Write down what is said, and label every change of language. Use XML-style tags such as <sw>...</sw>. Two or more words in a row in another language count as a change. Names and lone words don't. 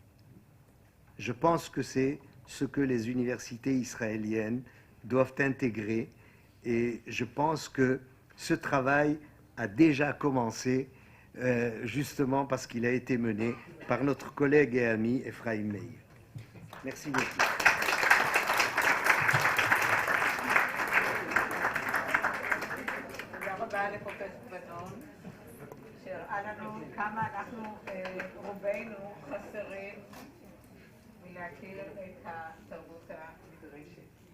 <fr>Je pense que c'est ce que les universités israéliennes doivent intégrer, et je pense que ce travail a déjà commencé justement parce qu'il a été mené par notre collègue et ami Ephraim Meir. Merci beaucoup.</fr> <he>תודה רבה לפרופסור בנון, שהראה לנו כמה אנחנו רובנו חסרים מלהכיר את התרבות המדרשת.</he>